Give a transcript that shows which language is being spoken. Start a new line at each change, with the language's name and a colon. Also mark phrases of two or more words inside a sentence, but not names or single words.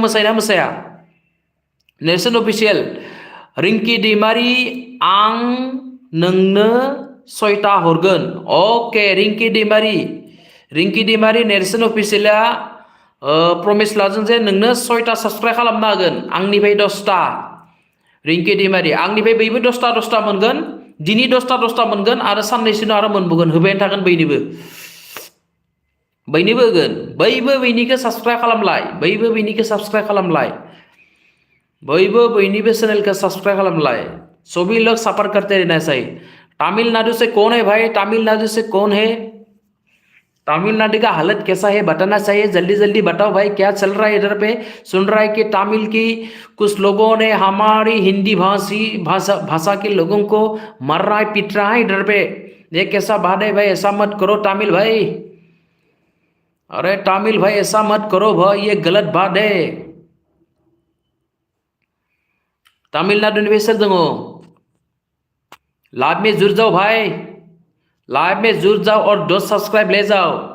Bodo: मोसायोना मोसाया नेल्सन ऑफिशियल रिंकी दैमारी आं नोंनो 6टा हरगोन ओके रिंकी दैमारी नेल्सन ऑफिशियला प्रमिस लाजों जे नोंनो 6टा सब्सक्राइब खालामना होगोन आंनिफ्राय 10टा रिंकी दैमारी आंनिफ्राय बयबो 10टा मोनगोन दिनै 10टा मोनगोन आरो साननैसोनो आरो मोनबोगोन होबायानो थागोन बयनिबो होगोन बयबो बयनिखौ साबस्क्राइब खालामलाय बयबो बयनिबो
Hindi: चैनल को सब्सक्राइब खालामलाय सभी लोग सपोर्ट करते रहना चाहिए तमिलनाडु से कौन है भाई तमिलनाडु का हालत कैसा है बताना चाहिए जल्दी बताओ भाई क्या चल रहा है इधर पे सुन रहा है कि तमिल की कुछ लोगों ने हमारी हिंदी भाषा के लोगों को मर रहा है पीट रहा है इधर पे ये कैसा बात है भाई ऐसा मत करो तमिल भाई अरे तमिल भाई ऐसा मत करो भाई ये गलत बात है तमिलनाडु निवेशक दंगो लाइव में जुड़ जाओ भाई लाइव में जुड़ जाओ और 10 सब्सक्राइब ले जाओ